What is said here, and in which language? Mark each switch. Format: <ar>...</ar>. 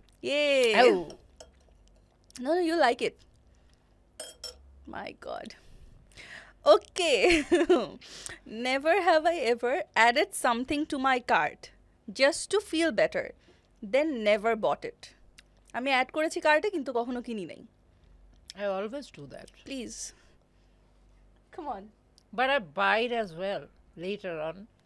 <en>Yay. No, you like it. My God. Okay. Never have I ever added something to my cart just to feel better, then never bought it.</en> <bn>আমি add করেছি কার্টে কিন্তু কখনো কিনি নাই।</bn> <en>I always do that. Please. Come on. But I buy it as well later on.</en>